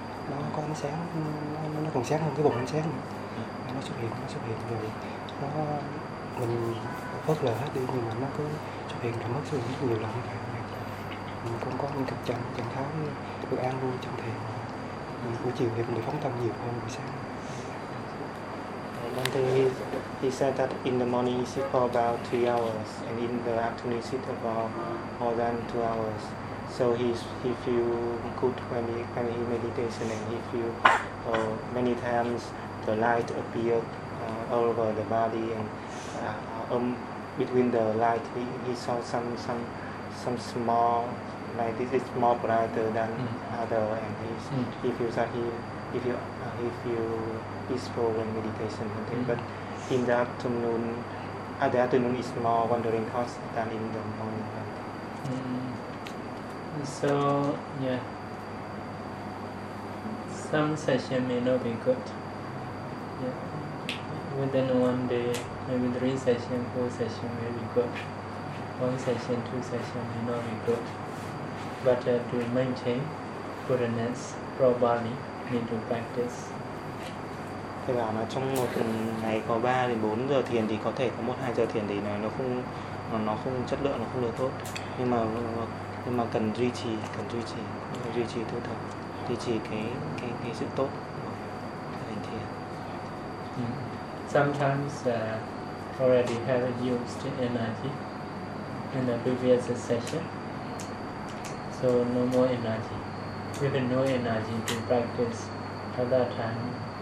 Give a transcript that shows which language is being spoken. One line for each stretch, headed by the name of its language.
Vietnamese: nó có ánh sáng, nó còn sáng hơn cái bụng ánh sáng nữa. Nó xuất hiện rồi nó mình phớt lờ hết đi, nhưng mà nó cứ xuất hiện rồi mất xuất hiện rất nhiều lần. Mình cũng có những trạng thái được an vui trong thiền, buổi chiều thì mình được phóng tâm nhiều hơn buổi sáng.
English: Bante, he said that in the morning he sits for about 3 hours, and in the afternoon he sits for more than 2 hours. So he feels good when he meditation, and he feels many times the light appears all over the body, and between the light he saw some small, like this is more brighter than other, and he feels that he feels peaceful when meditation, but in the afternoon, at the afternoon is more wandering thoughts than in the morning. Mm. So yeah, some session may not be good. Yeah, within one day, maybe 3 session, 4 session may be good. 1 session, 2 session may not be good. But to maintain goodness, probably need to practice.
Vietnamese: Thế bảo là trong một ngày có 3 đến 4 giờ thiền thì có thể có 1-2 giờ thiền thì nó không chất lượng, nó không được tốt. Nhưng mà cần duy trì tư tưởng, duy trì cái sự tốt của hành thiền.
English: Sometimes already have used energy in the previous session. So no more energy. Even no energy to practice at that time.